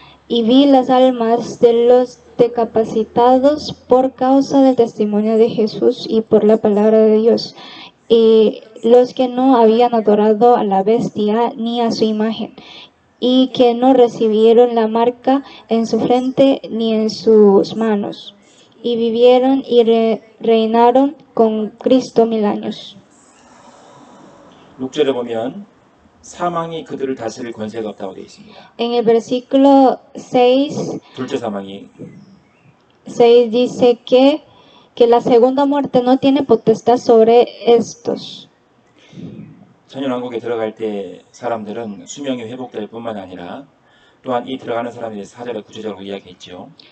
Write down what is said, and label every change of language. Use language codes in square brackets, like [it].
[es] Y vi las almas de los decapacitados por causa del testimonio de Jesús y por la palabra de Dios, y los que no habían adorado a la bestia ni a su imagen, y que no recibieron la marca en su frente ni en sus manos, y vivieron y reinaron con Cristo 1000 años. [ko] 6절에 보면 사망이 그들을 다스릴 권세가 없다고 되어 있습니다. [es] En el versículo 6 [ko] 둘째 사망이 [es] dice que la segunda muerte no tiene potestad sobre estos. [ko] 천연왕국에 들어갈 때 사람들은 수명이 회복될 뿐만 아니라 또한 이 들어가는 사람에 대해서 4절에 구체적으로 이야기했죠.